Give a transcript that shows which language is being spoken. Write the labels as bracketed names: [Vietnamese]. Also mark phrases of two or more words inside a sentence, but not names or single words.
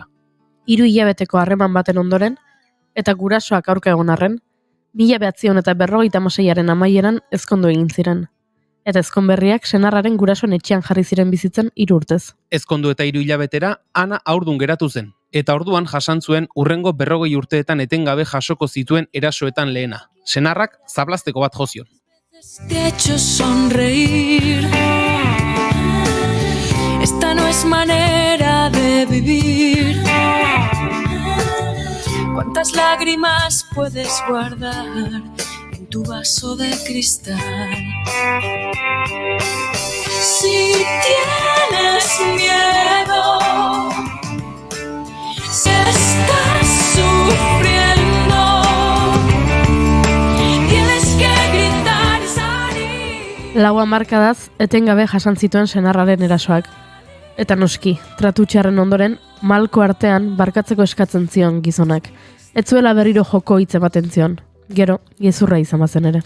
[Basque] 3 hilabeteko harreman baten ondoren, eta gurasoak aurka egon arren, 1956aren amaieran ezkondu egin ziren. Eta ezkonberriak senarraren gurasoen etxean jarri ziren bizitzen 3 urtez. Ezkondu eta 3 hilabetera, Ana haurdun geratu zen, eta orduan jasan zuen urrengo 40 urteetan etengabe jasoko zituen erasoetan lehena. Senarrak zablazteko bat jozion. [Spanish] Te he hecho sonreír. Esta no es manera de vivir. ¿Cuántas lágrimas puedes guardar en tu vaso de cristal? Si tienes miedo, si estás sufriendo, [Basque] Lau hamarkadaz, etengabe jasan zituen senarraren erasoak. Eta noski, tratu txarren ondoren, malko artean barkatzeko eskatzen zion gizonak. Ez zuela berriro joko hitz ematen zion. Gero, gezurra izan bazen ere.